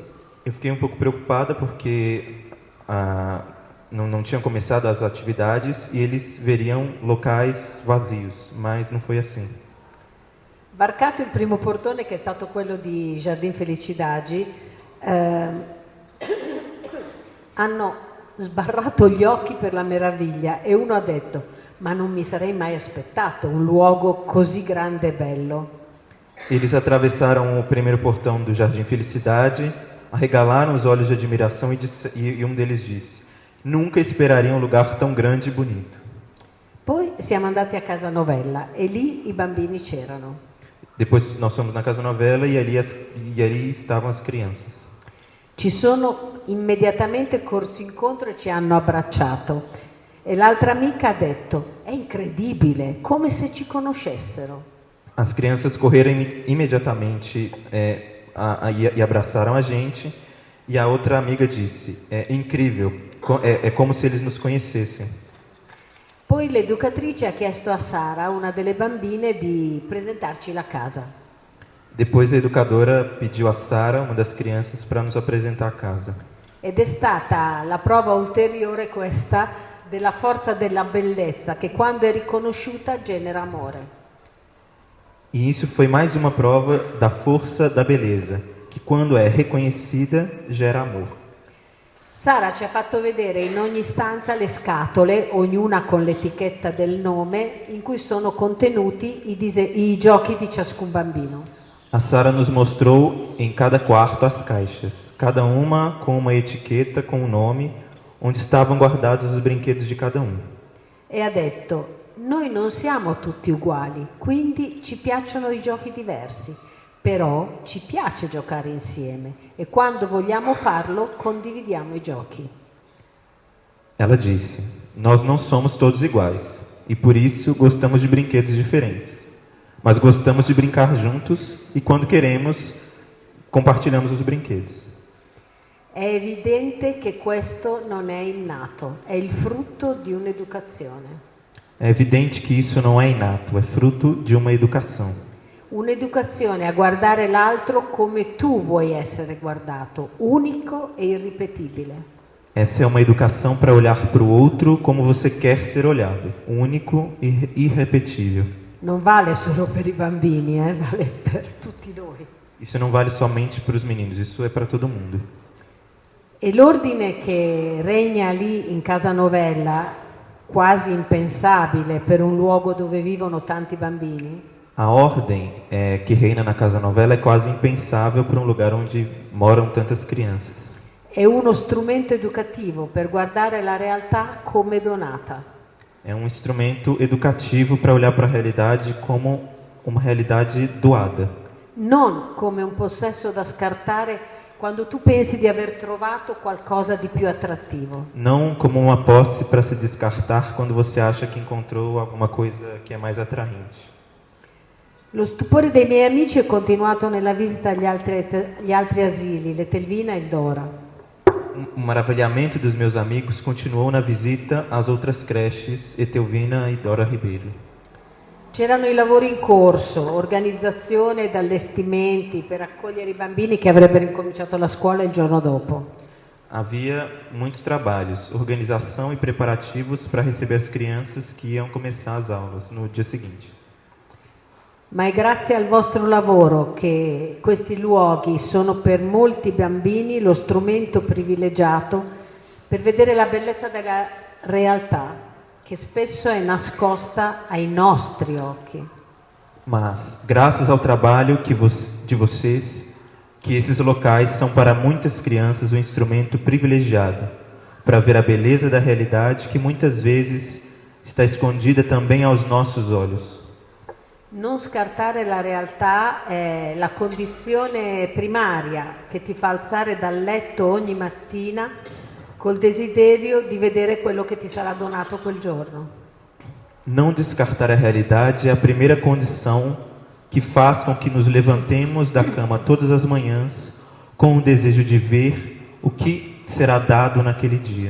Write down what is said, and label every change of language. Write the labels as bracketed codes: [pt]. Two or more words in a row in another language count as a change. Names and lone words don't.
[pt] Eu fiquei um pouco preocupada porque não tinham começado as atividades e eles veriam locais vazios, mas não foi assim. [it] Varcato il primo portone, che è stato quello di Jardin Felicidade, hanno sbarrato gli occhi per la meraviglia e uno ha detto: ma non mi sarei mai aspettato un luogo così grande e bello. [pt] Eles atravessaram o primeiro portão do Jardim Felicidade, arregalaram os olhos de admiração e um deles disse: nunca esperaria um lugar tão grande e bonito. [it] Poi siamo andati a Casa Novella e lì i bambini c'erano. [pt] Depois nós fomos na Casa Novella e ali estavam as crianças. [it] Ci sono immediatamente corsi incontro e ci hanno abbracciato. E l'altra amica ha detto: è incredibile, come se ci conoscessero. [pt] As crianças correram imediatamente e abraçaram a gente. E a outra amiga disse: é incrível, é como se eles nos conhecessem. [it] Poi l'educatrice ha chiesto a Sara, una delle bambine, di presentarci la casa. [pt] Depois a educadora pediu a Sara, uma das crianças, para nos apresentar a casa. [it] Ed è stata la prova ulteriore questa della forza della bellezza, che quando è riconosciuta genera amore. [pt] E isso foi mais uma prova da força da beleza, que quando é reconhecida gera amor. [it] Sara ci ha fatto vedere in ogni stanza le scatole, ognuna con l'etichetta del nome, in cui sono contenuti i giochi di ciascun bambino. [pt] A Sara nos mostrou em cada quarto as caixas, cada uma com uma etiqueta com um nome, onde estavam guardados os brinquedos de cada um. [it] E ha detto: noi non siamo tutti uguali, quindi ci piacciono i giochi diversi, però ci piace giocare insieme e quando vogliamo farlo condividiamo i giochi. [pt] Ela disse: nós não somos todos iguais e por isso gostamos de brinquedos diferentes. Mas gostamos de brincar juntos e quando queremos, compartilhamos os brinquedos. [it] È evidente che questo non è innato, è il frutto di un'educazione. [pt] É evidente que isso não é inato, é fruto de uma educação. [it] Un'educazione a guardare l'altro come tu vuoi essere guardato, unico e irripetibile. [pt] Essa é uma educação para olhar para o outro como você quer ser olhado, único e irrepetível. [it] Non vale solo per i bambini, vale per tutti noi. [pt] Isso não vale somente para os meninos, isso é para todo mundo. [it] E l'ordine che regna lì in Casa Novella, quasi impensabile per un luogo dove vivono tanti bambini, [pt] A ordem que reina na Casa Novella é quase impensável para um lugar onde moram tantas crianças. [it] è uno strumento educativo per guardare la realtà come donata. [pt] É um instrumento educativo para olhar para a realidade como uma realidade doada. [it] Non come un possesso da scartare quando tu pensi di aver trovato qualcosa di più attrattivo. [pt] Não como uma posse para se descartar quando você acha que encontrou alguma coisa que é mais atraente. [it] Lo stupore dei miei amici è continuato nella visita agli altri asili, l'Etelvina e il Dora. [pt] O maravilhamento dos meus amigos continuou na visita às outras creches Etelvina e Dora Ribeiro. [it] C'erano i lavori in corso, organizzazione ed allestimenti per accogliere i bambini che avrebbero incominciato la scuola il giorno dopo. [pt] Havia muitos trabalhos, organização e preparativos para receber as crianças que iam começar as aulas no dia seguinte. [it] Ma è grazie al vostro lavoro che questi luoghi sono per molti bambini lo strumento privilegiato per vedere la bellezza della realtà, che spesso è nascosta ai nostri occhi. [pt] Mas, graças ao trabalho de vocês, que esses locais são para muitas crianças um instrumento privilegiado para ver a beleza da realidade que muitas vezes está escondida também aos nossos olhos. [it] Non scartare la realtà è la condizione primaria che ti fa alzare dal letto ogni mattina col desiderio di vedere quello che ti sarà donato quel giorno. [pt] Não descartar a realidade é a primeira condição que faz com que nos levantemos da cama todas as manhãs com o desejo de ver o que será dado naquele dia.